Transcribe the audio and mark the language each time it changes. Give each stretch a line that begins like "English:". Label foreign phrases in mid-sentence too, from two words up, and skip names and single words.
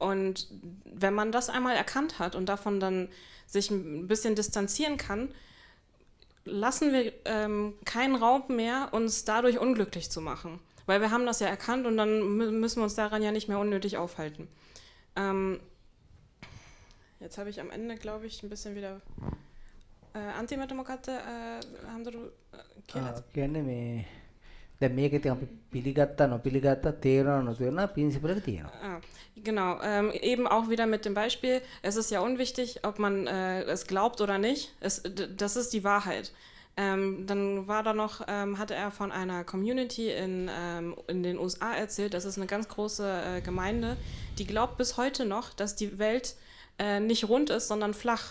German: Und wenn man das einmal erkannt hat und davon dann sich ein bisschen distanzieren kann, lassen wir keinen Raum mehr, uns dadurch unglücklich zu machen. Weil wir haben das ja erkannt und dann müssen wir uns daran ja nicht mehr unnötig aufhalten. Jetzt habe ich am Ende, glaube ich, ein bisschen wieder...
Sinhala: අන්තිමට මොකක්ද හඳුරු කියලා කියන්නේ මේ දැන් මේක ඉතින් අපි පිළිගත්තා නොපිළිගත්තා තේරෙනවා නොතේරෙනවා ප්‍රින්සිපල් එක තියෙනවා.
German: Genau, eben auch wieder mit dem Beispiel, es ist ja unwichtig, ob man es glaubt oder nicht, das ist die Wahrheit. Dann war da noch, hatte er von einer Community in den USA erzählt, das ist eine ganz große Gemeinde, die glaubt bis heute noch, dass die Welt nicht rund ist, sondern flach.